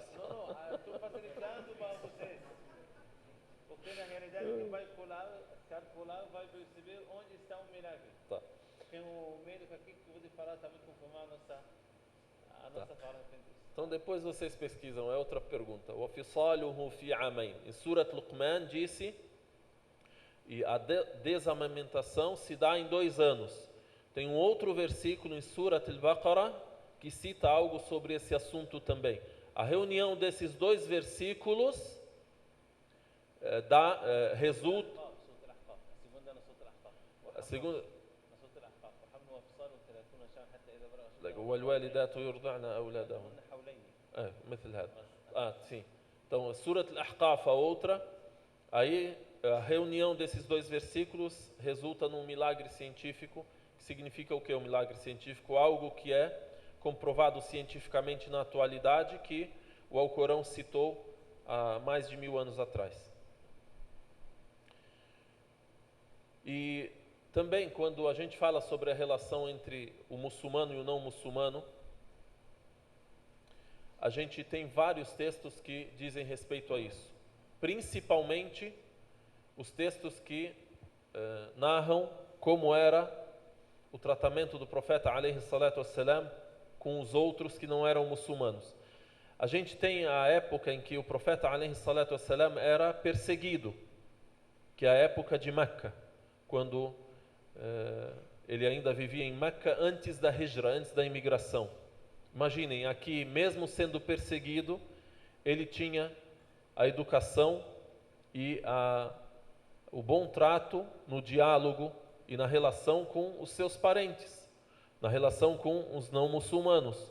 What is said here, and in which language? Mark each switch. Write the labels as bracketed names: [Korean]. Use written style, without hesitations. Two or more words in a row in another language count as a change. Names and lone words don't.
[Portuguese] Não, estou facilitando para vocês. Porque na realidade quem vai calcular vai perceber onde está o milagre. Tá. Tem um médico aqui que pode falar também, confirmar a nossa fala. Então depois vocês pesquisam, é outra pergunta. [Arabic] وَفِصَالُهُ فِي عَامَيْنِ. [Portuguese] Em Surat Luqman disse, e a desamamentação se dá em 2 anos. Tem um outro versículo em Surat Al-Baqarah que cita algo sobre esse assunto também. A reunião desses 2 versículos resulta... A segunda... [Arabic] والوالدات يرضعن أولادهن مثل هذا. [Portuguese] Sim. Então, Surat Al-Ahqaf, a outra, aí a reunião desses 2 versículos resulta num milagre científico, que significa o que é um milagre científico? Algo que é comprovado cientificamente na atualidade, que o Alcorão citou há mais de 1000 anos atrás. E também, quando a gente fala sobre a relação entre o muçulmano e o não muçulmano, a gente tem vários textos que dizem respeito a isso. Principalmente os textos que narram como era o tratamento do profeta [Arabic] عليه الصلاة والسلام [Portuguese] com os outros que não eram muçulmanos. A gente tem a época em que o profeta [Arabic] عليه الصلاة والسلام [Portuguese] era perseguido, que é a época de Meca, quando ele ainda vivia em Meca antes da Hijra, antes da imigração. Imaginem, aqui mesmo sendo perseguido, ele tinha a educação e o bom trato no diálogo e na relação com os seus parentes, na relação com os não muçulmanos.